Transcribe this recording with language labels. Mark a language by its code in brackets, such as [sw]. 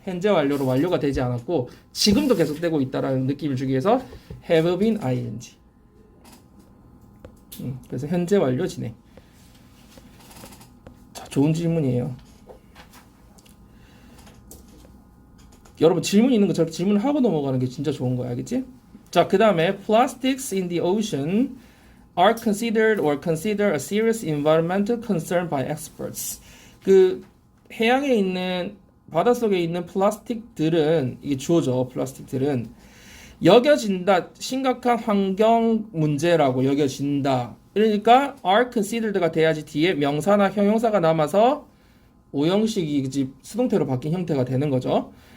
[ko] 현재 완료로 완료가 되지 않았고 지금도 계속되고 있다는 느낌을 주기 위해서 have been ing. 그래서 현재 완료 진행. 자, 좋은 질문이에요. 여러분 질문 있는 거 저렇게 질문을 하고 넘어가는 게 진짜 좋은 거야. 알겠지? 자, 그 다음에 [en] plastics in the ocean are considered a serious environmental concern by experts. [ko] 그 해양에 있는 바닷속에 있는 플라스틱들은 이게 주어져. 플라스틱들은 여겨진다. 심각한 환경 문제라고 여겨진다. 그러니까 are considered가 돼야지 뒤에 명사나 형용사가 남아서 오형식이 수동태로 바뀐 형태가 되는 거죠.